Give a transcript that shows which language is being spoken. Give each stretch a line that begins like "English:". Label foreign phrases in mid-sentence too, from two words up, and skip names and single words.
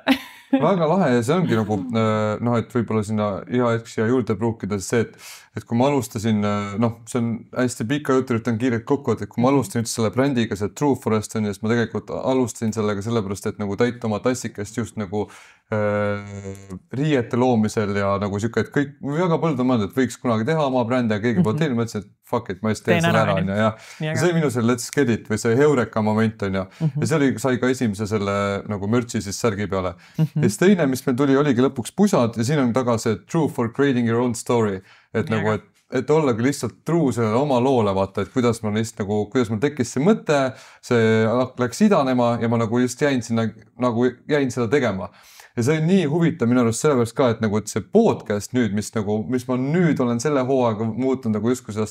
Estonian: Väga lahe ja see ongi nagu noh, et võib-olla sinna iga hetk siia juurde pruukida see, et kui ma alustasin, noh, see on hästi pika jutu, üritan kiirelt kokku, et kui ma alustasin üldse selle brändiga, see True Forest on ja siis ma tegelikult alustasin sellega sellepärast, et nagu täita oma tassikest just nagu riiete loomisel ja nagu siuke, et kõik, väga põld on mõelnud, et võiks kunagi teha oma brändi ja keegi poolt teinud, mõtlesin, et
English: fuck it,
Estonian: ma just teen selle ära on ja see minu see
English: let's get it
Estonian: või see heureka moment on ja see oli, sai ka esimese selle nagu mürtsi siis särgi peale. Ja siis teine, mis meil tuli, oligi lõpuks pusad ja siin on taga see
English: True for creating your own story,
Estonian: et nagu, et ollagi lihtsalt true sellele oma loole vaata, et kuidas ma lihtsalt nagu, kuidas mul tekkis see mõte, see läks idanema ja ma nagu just jäin sinna, nagu jäin seda tegema. Ja see on nii huvitav minu arust sellepärast ka, et nagu et see podcast nüüd, mis ma nüüd olen selle hooaega muutnud nagu justkui seda